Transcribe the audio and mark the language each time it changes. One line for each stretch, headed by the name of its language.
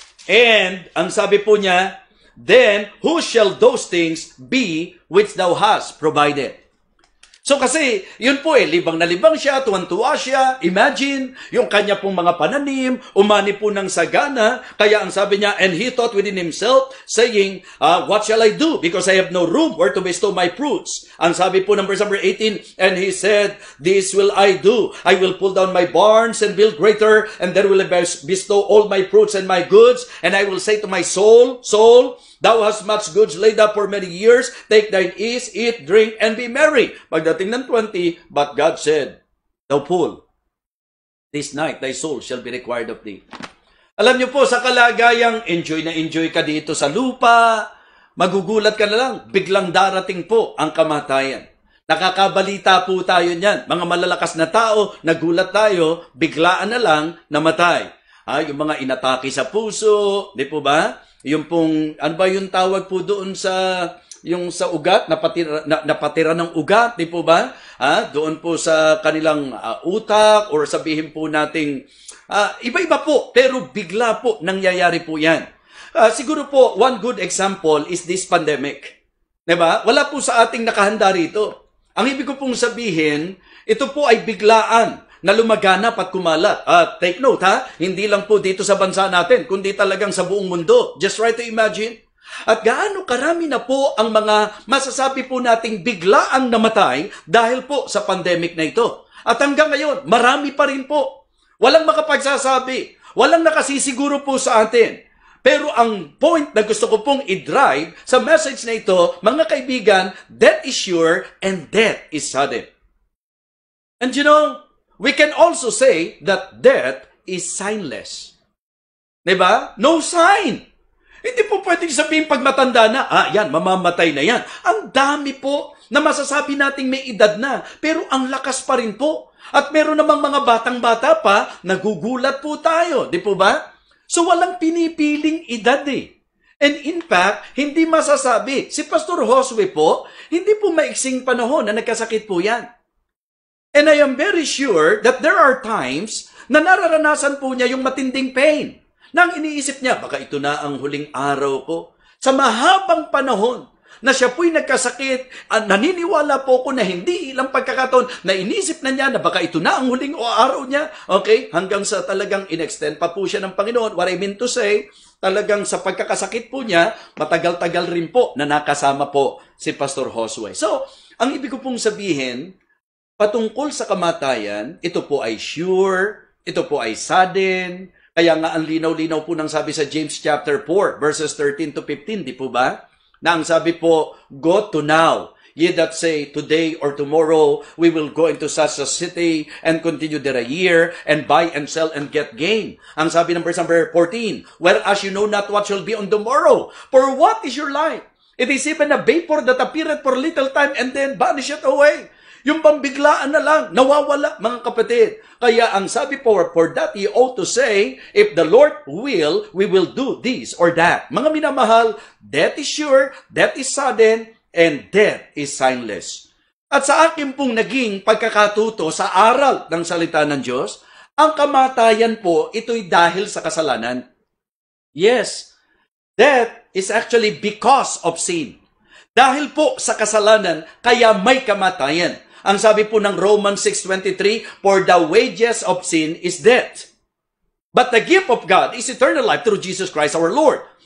English: And,
Filipino: ang sabi po niya,
English: Then, who shall those things be which thou hast provided?
Filipino: So kasi, yun po libang na libang siya, tuwan-tuwa siya. Imagine, yung kanya pong mga pananim, umani po ng sagana. Kaya ang sabi niya,
English: and he thought within himself, saying, what shall I do? Because I have no room where to bestow my fruits.
Filipino: Ang sabi po ng
English: verse number 18, and he said, this will I do. I will pull down my barns and build greater, and there will I bestow all my fruits and my goods. And I will say to my soul, soul, thou hast much goods laid up for many years. Take thine ease, eat, drink, and be merry.
Filipino: Pagdating ng 20,
English: but God said, Thou fool, this night thy soul shall be required of thee.
Filipino: Alam niyo po, sa kalagayang enjoy na enjoy ka dito sa lupa, magugulat ka na lang, biglang darating po ang kamatayan. Nakakabalita po tayo niyan. Mga malalakas na tao, nagulat tayo, biglaan na lang namatay. Yung mga inatake sa puso, di po ba? Yung pong, ano ba yung tawag po doon yung sa ugat, napatira ng ugat, di po ba? Doon po sa kanilang utak, or sabihin po nating, iba-iba po, pero bigla po nangyayari po yan. Siguro po,
English: one good example is this pandemic.
Filipino: Diba? Wala po sa ating nakahanda rito. Ang ibig ko pong sabihin, ito po ay biglaan na lumaganap at kumalat. Take note hindi lang po dito sa bansa natin, kundi talagang sa buong mundo.
English: Just try to imagine.
Filipino: At gaano karami na po ang mga masasabi po nating biglaang namatay dahil po sa pandemic na ito. At hanggang ngayon, marami pa rin po. Walang makapagsasabi. Walang nakasisiguro po sa atin. Pero ang point na gusto ko pong i-drive sa message na ito, mga kaibigan,
English: death is sure and death is sudden. And you know, we can also say that death is signless.
Filipino: Diba?
English: No sign.
Filipino: Hindi po pwedeng sabihin pag matanda na, yan, mamamatay na yan. Ang dami po na masasabi nating may edad na, pero ang lakas pa rin po. At meron namang mga batang-bata pa, nagugulat po tayo, di po ba? So walang pinipiling edad eh.
English: And in fact,
Filipino: hindi masasabi. Si Pastor Josue po, hindi po maiksing panahon na nagkasakit po yan.
English: And I am very sure that there are times
Filipino: na nararanasan po niya yung matinding
English: pain.
Filipino: Nang iniisip niya, baka ito na ang huling araw ko. Sa mahabang panahon na siya po'y nagkasakit, naniniwala po ko na hindi ilang pagkakataon na inisip na niya na baka ito na ang huling araw niya. Okay? Hanggang sa talagang in-extend pa po siya ng Panginoon.
English: What I mean to say,
Filipino: talagang sa pagkakasakit po niya, matagal-tagal rin po na nakasama po si Pastor Josue. So, ang ibig ko pong sabihin, patungkol sa kamatayan, ito po ay sure, ito po ay sudden. Kaya nga ang linaw-linaw po ng sabi sa James chapter 4, verses 13 to 15, di po ba? Na ang sabi po,
English: go to now. Ye that say, today or tomorrow, we will go into such a city and continue there a year and buy and sell and get gain.
Filipino: Ang sabi ng
English: verse number 14, whereas you know not what shall be on tomorrow. For what is your life? It is even a vapor that appeareth for a little time and then vanisheth away.
Filipino: Yung pambiglaan na lang, nawawala, mga kapatid. Kaya ang sabi po,
English: for that ye ought to say, if the Lord will, we will do this or that.
Filipino: Mga minamahal,
English: death is sure, death is sudden, and death is signless.
Filipino: At sa akin pong naging pagkakatuto sa aral ng salita ng Diyos, ang kamatayan po, ito'y dahil sa kasalanan.
English: Yes, death is actually because of sin.
Filipino: Dahil po sa kasalanan, kaya may kamatayan. Ang sabi po ng
English: Romans 6:23, for the wages of sin is death. But the gift of God is eternal life through Jesus Christ our Lord.